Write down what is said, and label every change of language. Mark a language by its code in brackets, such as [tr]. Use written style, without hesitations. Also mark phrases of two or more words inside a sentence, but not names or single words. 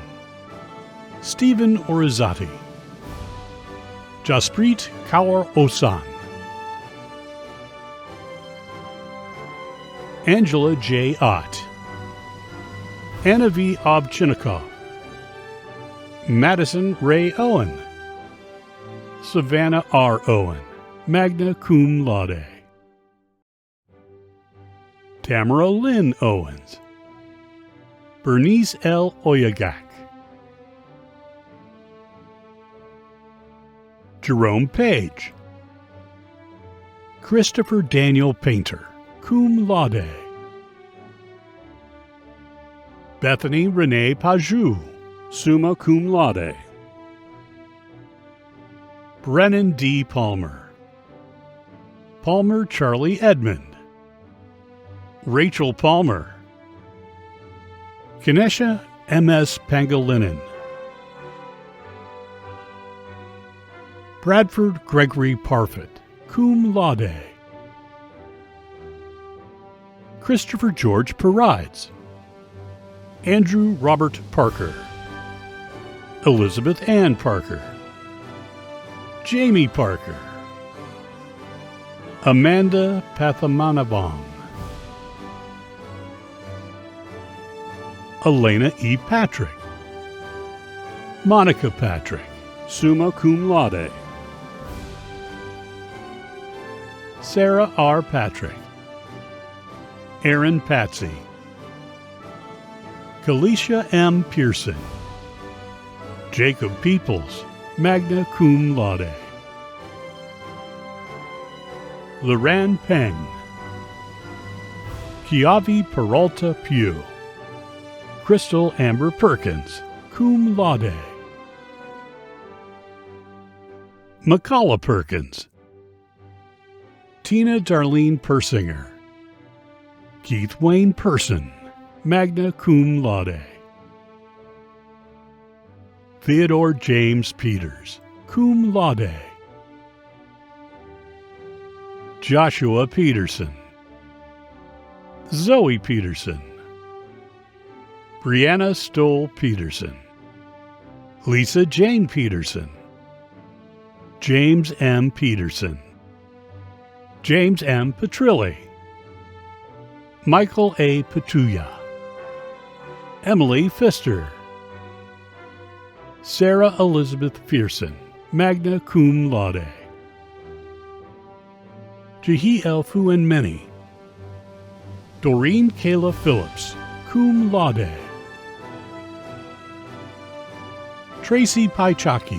[en] Stephen Orizati. Jasprit Kaur Osan. Angela J. Ott. Anna V. Obchinnikov. Madison Ray Owen. Savannah R. Owen, [la] magna cum laude. [en] Tamara Lynn Owens. Bernice L. Oyagak. Jerome Page. Christopher Daniel Painter, [la] cum laude. [en] Bethany Renee Pajou, [la] summa cum laude. [en] Brennan D. Palmer. Palmer Charlie Edmond. Rachel Palmer. Kinesha M.S. Pangilinan. Bradford Gregory Parfit, [la] cum laude. [en] Christopher George Perides. Andrew Robert Parker. Elizabeth Ann Parker. Jamie Parker. Amanda Pathamanabong. Elena E. Patrick. Monica Patrick, [la] summa cum laude. [en] Sarah R. Patrick. Aaron Patsy. Kalisha M. Pearson. Jacob Peoples, [la] magna cum laude. [en] Loran Peng. Kiavi Peralta Pugh. Crystal Amber Perkins, [la] cum laude. [en] McCullough Perkins. Tina Darlene Persinger. Keith Wayne Person, [la] magna cum laude. [en] Theodore James Peters, [la] cum laude. [en] Joshua Peterson. Zoe Peterson. Brianna Stoll Peterson. Lisa Jane Peterson. James M. Peterson. James M. Petrilli. Michael A. Petuya. Emily Pfister. Sarah Elizabeth Pearson, [la] magna cum laude. [en] Jehiel Fuenmeni. Doreen Kayla Phillips, [la] cum laude. [en] Tracy Paichaki.